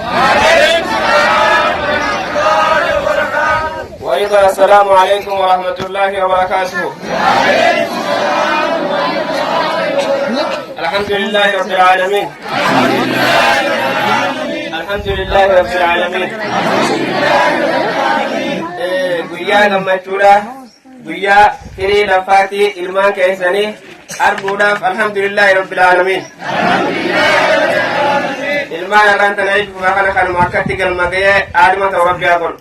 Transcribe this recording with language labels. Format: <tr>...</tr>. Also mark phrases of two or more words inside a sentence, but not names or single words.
<ar>وأيضا السلام عليكم ورحمة الله وبركاته. الحمد لله رب العالمين. الحمد لله رب العالمين.</ar> <om>guyyaa gammachuudha guyyaa firii lafaatii ilmaan keessanii arguudhaaf</om> <ar>الحمد لله رب العالمين.</ar> <om>ilmaan irraan tana jechuudha kana kanuma akkatti galma ga'ee aaduma ta'u rabbi haa godhu.</om>